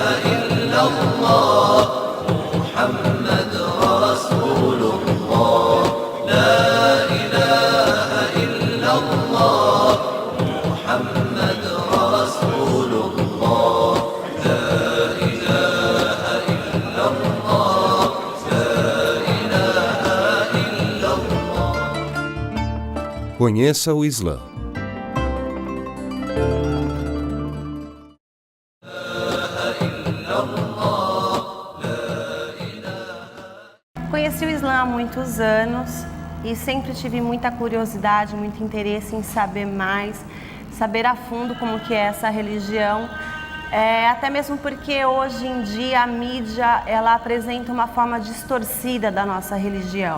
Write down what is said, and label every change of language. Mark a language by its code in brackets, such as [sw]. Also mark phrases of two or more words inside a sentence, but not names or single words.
[ar] إلا الله محمد رسول الله لا إله إلا الله محمد رسول الله لا إله إلا الله لا إله إلا الله. [pt] Conheça o Islã. Conheci o Islã há muitos anos e sempre tive muita curiosidade, muito interesse em saber mais, saber a fundo como que é essa religião, até mesmo porque hoje em dia a mídia ela apresenta uma forma distorcida da nossa religião.